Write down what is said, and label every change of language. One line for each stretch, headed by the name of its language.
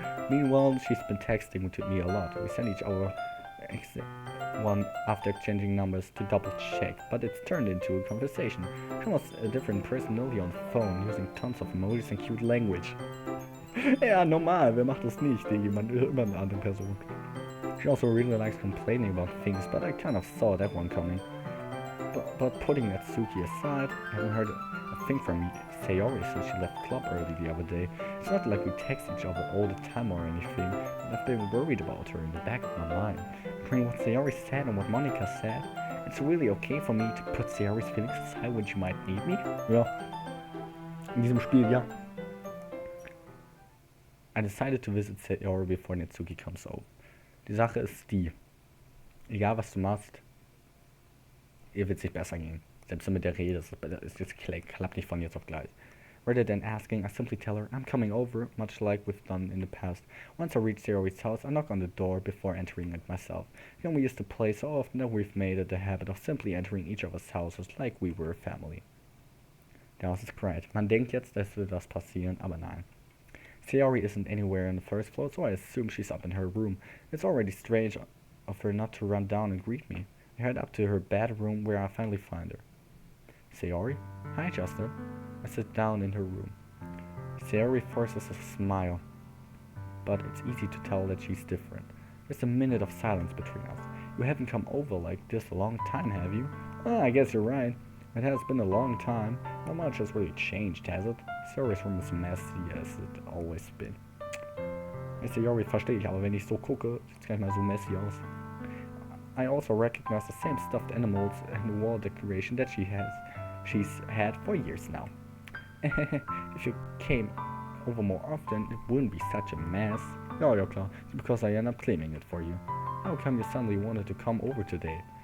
English: Meanwhile, she's been texting to me a lot. We send each other one after exchanging numbers to double check, but it's turned into a conversation. She was a different personality on the phone, using tons of emojis and cute language.
German: Ja, normal, wer macht das nicht? Immer eine andere Person.
English: She also really likes complaining about things, but I kind of saw that one coming. But putting Natsuki aside, I haven't heard a thing from Sayori since she left club early the other day. It's not like we text each other all the time or anything, but I've been worried about her in the back of my mind. Between what Sayori said and what Monica said, it's really okay for me to put Sayori's feelings aside when she might need me.
German: Ja. In diesem Spiel, ja.
English: I decided to visit Sayori before Natsuki comes over.
German: Die Sache ist die, egal was du machst, ihr wird sich besser gehen. Selbst mit der Rede, es klappt nicht von jetzt auf gleich.
English: Rather than asking, I simply tell her I'm coming over, much like we've done in the past. Once I reach Sayori's house, I knock on the door before entering it myself. Again, we used to play so often that we've made it a habit of simply entering each other's houses like we were a family.
German: Der Haus ist bereit. Man denkt jetzt, es wird was passieren, aber nein.
English: Sayori isn't anywhere in the first floor, so I assume she's up in her room. It's already strange of her not to run down and greet me. I head up to her bedroom where I finally find her. Sayori? Hi, Justin. I sit down in her room. Sayori forces a smile, but it's easy to tell that she's different. There's a minute of silence between us. You haven't come over like this a long time, have you? Oh, I guess you're right. It has been a long time. Not much has really changed, has it? Sayori's room is messy as it always been.
German: Sayori verstehe ich, aber wenn ich so gucke, sieht es gar nicht mal so messy aus.
English: I also recognize the same stuffed animals and the wall decoration that she's had for years now. If you came over more often, it wouldn't be such a mess.
German: Ja, ja klar,
English: it's because I end up cleaning it for you. How come you suddenly wanted to come over today?